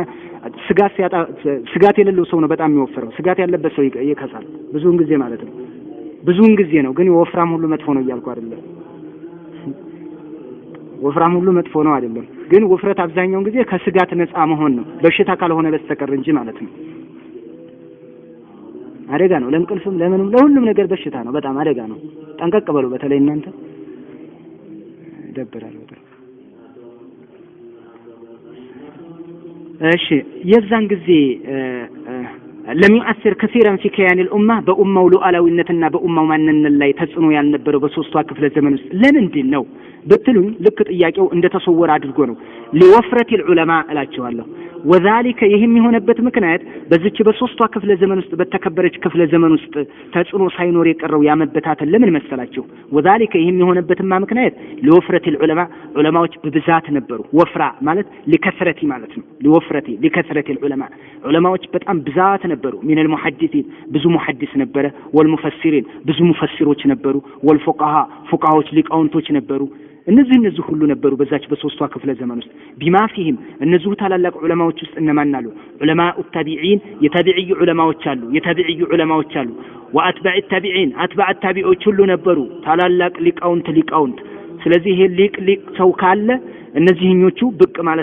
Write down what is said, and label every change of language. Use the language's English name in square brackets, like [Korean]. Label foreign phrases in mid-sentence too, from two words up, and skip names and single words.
[Amharic] ስጋት የሌለው ሰው ነው በጣም የሚወፍረው። ስጋት ያለበት ሰው ይከሳል ብዙውን ጊዜ ማለት ነው። ብዙውን ጊዜ ነው። ግን ወፍራም ሁሉ መጥፎ ነው እያልኩ አይደለም። ወፍራም ሁሉ መጥፎ ነው አይደለም። ግን ውፍረት አብዛኛውን ጊዜ ከስጋት ነፃ መሆን ነው በሽታ ካልሆነ በስተቀር እንጂ ማለት ነው። አደጋ ነው። ለእንቅልፍም ለምንም ለሁሉም ነገር በሽታ ነው። በጣም አደጋ ነው። ጠንቀቅ በሉ። በተለይ እናንተ ይደብራል በጣም። እሺ የዛን ጊዜ [Arabic] لم يؤثر كثيرا في كيان الأمة بأمة [Amharic] ሉዓላዊነትና በኡማው ማንነት ላይ ተጽዕኖ ያልነበረው በሶስቱ ክፍለ ዘመን ውስጥ ለምንድን ነው ብትሉኝ ልክ ጥያቄው እንደተሰወረ አድርጎ ነው። [Arabic] لوفرة العلماء [Amharic] እላቸዋለሁ። وذلك ይህም የሆነበት ምክንያት በዚች በሶስቱ ክፍለ ዘመን ውስጥ በተከበረች ክፍለ ዘመን ውስጥ ተጽዕኖ ሳይኖር የቀረው ያመበታተን ለምን መሰላችሁ? وذلك ይህም የሆነበትማ ምክንያት [Arabic] لوفرة العلماء [Amharic] ዑለማዎች በብዛት ነበሩ። ወፍራ ማለት لكثرة ማለት ነው። [Arabic] لكثرة العلماء [Amharic] ዑለማዎች በጣም ብዛት ነበሩ። [Arabic] من المحدثين [Amharic] ብዙ ሙሐዲስ ነበረ። والمفسرين ብዙ ሙፈሲሮች ነበሩ። والفقهاء ፉቃዎች ሊቃውንቶች ነበሩ። እነዚህ ሁሉ ነበሩ በዛች በሶስቷ ክፍለ ዘመን ውስጥ ቢማ ፊህም እነዚህ ታላላቅ ዑለማዎች ውስጥ እነማን አሉ? [Arabic] علماء التابعين [Amharic] የተቢዒ ዑለማዎች አሉ። [Arabic] وأتباع التابعين [Amharic] አትባዕ ተቢዒዎች ሁሉ ነበሩ ታላላቅ ሊቃውንት። ስለዚህ ይሄ ሊቅ ሰው ካለ እነዚህኞቹ ብቅ ማለት